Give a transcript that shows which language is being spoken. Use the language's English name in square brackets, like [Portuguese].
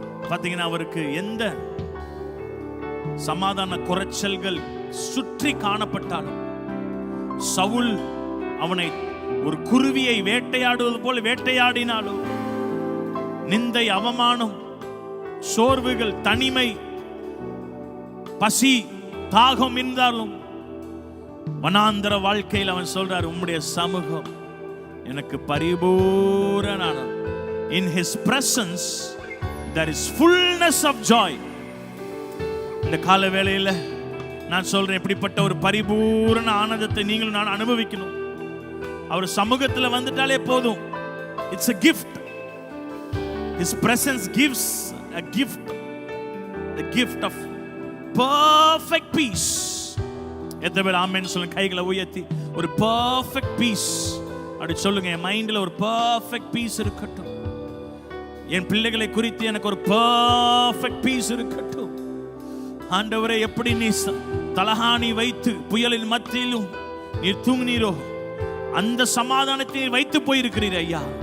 [Tamil] பாத்தீங்கன்னா அவருக்கு எந்த சமாதான குறைச்சல்கள் சுற்றி காணப்பட்டாலும், சவுல் அவனை ஒரு குருவியை வேட்டையாடுவது போல வேட்டையாடினாலும், நிந்தை அவமானம் சோர்வுகள் தனிமை பசி தாகம் இருந்தாலும், வனாந்தர வாழ்க்கையில் அவன் சொல்றார், உம்முடைய சமூகம் எனக்கு பரிபூரண. [English] In his presence there is fullness of joy. [Tamil] இந்த கால வேளையில நான் சொல்றேன், எப்படிப்பட்ட ஒரு பரிபூரண ஆனந்தத்தை நீங்களும் நான் அனுபவிக்கணும். அவர் சமூகத்தில் வந்துட்டாலே போதும். [English] It's a gift. His presence gives a gift, the gift of perfect peace. [Tamil] எத்தனை பேர் ஆமென் சொல்லுங்க? கைகளை உயர்த்தி ஒரு [English] perfect peace [Tamil] அப்படி சொல்லுங்க. என் மைண்ட்ல ஒரு [English] perfect peace [Tamil] இருக்கட்டும். என் பிள்ளைகளை குறித்து எனக்கு ஒரு perfect peace இருக்கட்டும். ஆண்டவரே, எப்படி நீ தலகாணி வைத்து புயலின் மத்தியிலும் நீர் தூங்கினீரோ, அந்த சமாதானத்தை வைத்து போயிருக்கிறீர் ஐயா.